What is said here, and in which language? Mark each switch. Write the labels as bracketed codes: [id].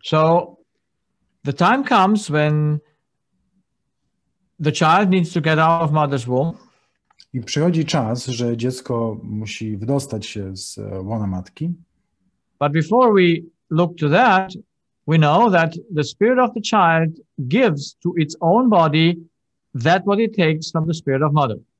[en] So the time comes when the child needs to get out of mother's womb. [pl] I przychodzi czas, że dziecko musi wydostać się z łona matki. [en] But before we look to that, we know that the spirit of the child gives to its own body that what it takes from the spirit of mother.